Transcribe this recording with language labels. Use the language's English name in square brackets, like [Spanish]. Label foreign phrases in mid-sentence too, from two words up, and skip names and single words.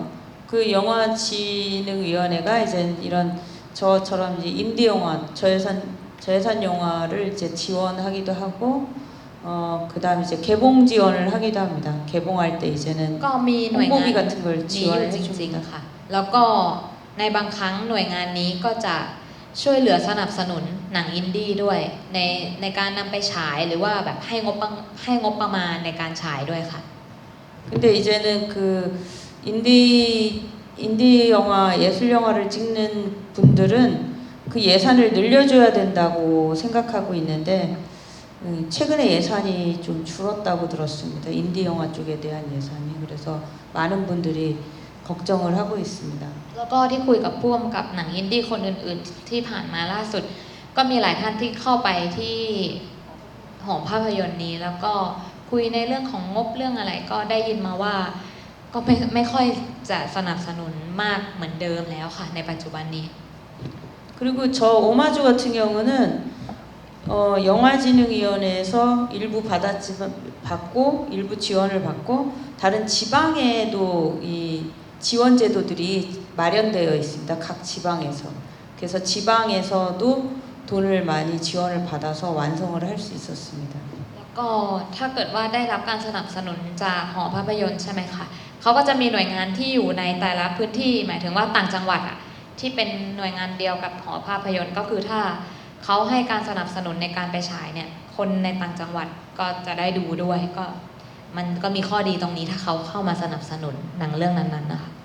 [Korean] 그 영화진흥위원회가 이제 이런 저처럼 이제 인디 영화, 저예산 영화를 이제 지원하기도 하고, 그다음 이제 개봉 지원을 하기도 합니다. 개봉할 때 이제는 홍보비 같은 걸 지원해 줍니다. [Thai] แล้วก็ในบางครั้งหน่วยงานนี้ก็จะช่วยเหลือสนับสนุนหนังอินดี้ด้วยในการนำไปฉายหรือว่าแบบให้งบประมาณในการฉายด้วยค่ะ [Korean] 근데 이제는 그 인디 영화, 예술 영화를 찍는 분들은 그 예산을 늘려줘야 된다고 생각하고 있는데 최근에 예산이 좀 줄었다고 들었습니다. 인디 영화 쪽에 대한 예산이. 그래서 많은 분들이 걱정을 하고 있습니다. [Thai] แล้วก็ที่คุยกับผู้กำกับหนังอินดี้คนอื่นๆที่ผ่านมาล่าสุดก็มีหลายท่านที่เข้าไปที่หอภาพยนตร์นี้แล้วก็คุยในเรื่องของงบเรื่องอะไรก็ได้ยินมาว่าก็ไม่ค่อยจะสนับสนุนมากเหมือนเดิมแล้วค่ะในปัจจุบันนี้ [Korean] 그리고 저 오마주 같은 경우는 영화진흥위원회에서 일부 받고 일부 지원을 받고 다른 지방에도 이 지원 제도들이 마련되어 있습니다. 각 지방에서. 그래서 지방에서도 돈을 많이 지원을 받아서 완성을 할 수 있었습니다. [Thai] แล้วก็ถ้าเกิดว่าได้รับการสนับสนุนจากหอภาพยนตร์ใช่ไหมคะเขาก็จะมีหน่วยงานที่อยู่ในแต่ละพื้นที่หมายถึงว่าต่างจังหวัดอะที่เป็นหน่วยงานเดียวกับหอภาพยนตร์ก็คือถ้าเขาให้การสนับสนุนในการไปฉายเนี่ยคนในต่างจังหวัดก็จะได้ดูด้วยก็มันก็มีข้อดีตรงนี้ถ้าเขาเข้ามาสนับสนุนหนังเรื่องนั้นๆนะคะ